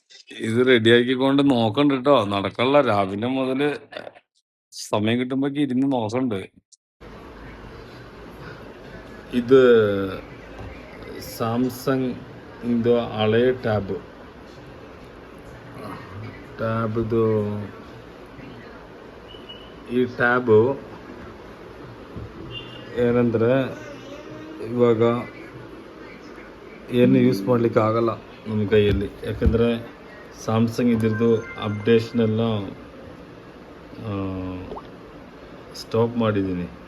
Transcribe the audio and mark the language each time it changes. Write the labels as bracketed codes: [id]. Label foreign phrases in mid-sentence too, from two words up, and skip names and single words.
[ml] ഇത് റെഡിയാക്കിക്കൊണ്ട് നോക്കണ്ട് കേട്ടോ. നടക്കല്ല, രാവിലെ മുതല് സമയം കിട്ടുമ്പോ ഇരുന്ന് നോക്കണ്ട്. [kn] ഇത് സാംസങ് ಹಳೆಯ ಟ್ಯಾಬ್ ಇದು. ಈ ಟ್ಯಾಬು ಏನಂದರೆ ಇವಾಗ ಏನು ಯೂಸ್ ಮಾಡಲಿಕ್ಕೆ ಆಗಲ್ಲ ನಮ್ಮ ಕೈಯಲ್ಲಿ, ಯಾಕಂದರೆ ಸ್ಯಾಮ್ಸಂಗ್ ಇದ್ರದ್ದು ಅಪ್ಡೇಷನೆಲ್ಲ ಸ್ಟಾಪ್ ಮಾಡಿದ್ದೀನಿ.